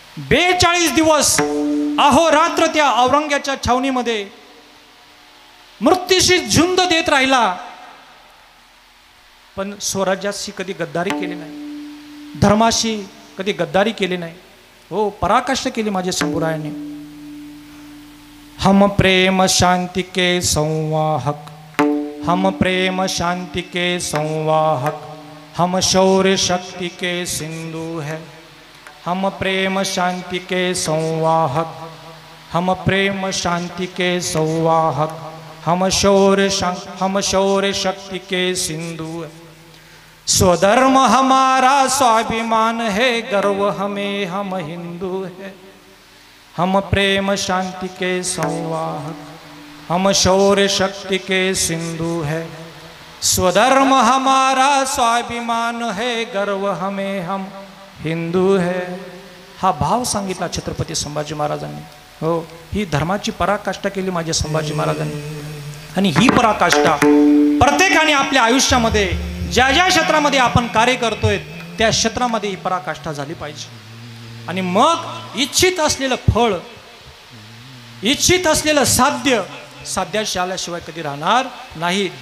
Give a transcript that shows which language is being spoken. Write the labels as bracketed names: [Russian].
[Marathi] 42 दिवस अहोरात्र त्या औरंग्याच्या छावणीमध्ये मृत्यूशी झुंज देत राहिला, पण स्वराज्याशी कधी गद्दारी केली नाही, धर्माशी कधी गद्दारी केली नाही. हो, पराकाष्ठा केली माझ्या शंभूरायांनी. [Hindi] हम प्रेम शांति के संवाहक, हम प्रेम शांति के संवाहक, हम शौर्य शक्ति के सिंधु है. हम प्रेम शांति के संवाहक, हम प्रेम शांति के संवाहक, हम शौर्य शक्ति के सिंधु है. स्वधर्म हमारा स्वाभिमान है, गर्व हमें हम हिंदू है. हम प्रेम शांति के संवाहक, हम शौर्य शक्ति के सिंधु है. स्वधर्म हमारा स्वाभिमान है, गर्व हमें हम हिंदू है. [Marathi] हा भाव सांगितला छत्रपती संभाजी महाराजांनी. हो, ही धर्माची पराकाष्ठा केली माझ्या संभाजी महाराजांनी. आणि ही पराकाष्ठा प्रत्येकाने आपल्या आयुष्यामध्ये ज्या ज्या क्षेत्रामध्ये आपण कार्य करतोय त्या क्षेत्रामध्ये ही पराकाष्ठा झाली पाहिजे. आणि मग इच्छित असलेलं फळ, इच्छित असलेलं साध्याशी आल्याशिवाय कधी राहणार नाही.